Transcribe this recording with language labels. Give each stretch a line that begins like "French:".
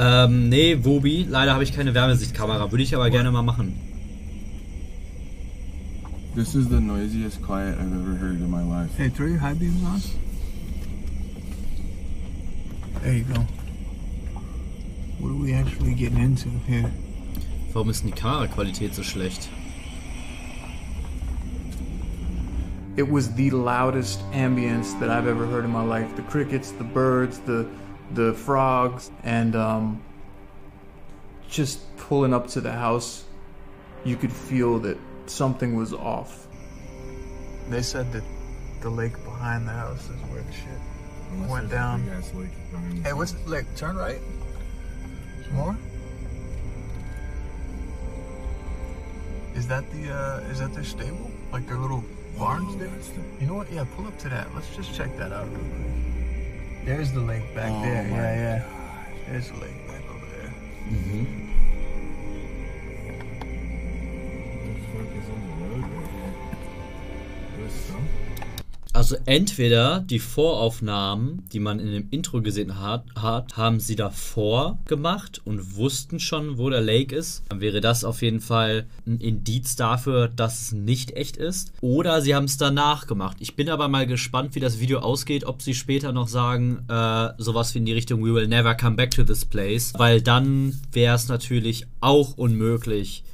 German: Nee, Wobi, leider habe ich keine Wärmesichtkamera. Würde ich aber gerne mal machen.
English: This is the noisiest quiet I've ever heard in my life. Hey, throw your high beams on. There you go. What are we actually getting into here?
German: Warum ist denn die Kameraqualität so schlecht?
English: It was the loudest ambience that I've ever heard in my life. The crickets, the birds, the frogs, and just pulling up to the house, you could feel that something was off. They said that the lake behind the house is where the shit went down. Hey, what's the lake? Turn right. Some more. Is that their stable? Like their little barns there? You know what? Yeah, pull up to that. Let's just check that out real quick. There's the lake back there. Yeah. There's the lake back over there. Mhm. What the fuck is on the road right here? There's some.
German: Also entweder die Voraufnahmen, die man in dem Intro gesehen hat, haben sie davor gemacht und wussten schon, wo der Lake ist. Dann wäre das auf jeden Fall ein Indiz dafür, dass es nicht echt ist. Oder sie haben es danach gemacht. Ich bin aber mal gespannt, wie das Video ausgeht, ob sie später noch sagen, sowas wie in die Richtung "We will never come back to this place", weil dann wäre es natürlich auch unmöglich.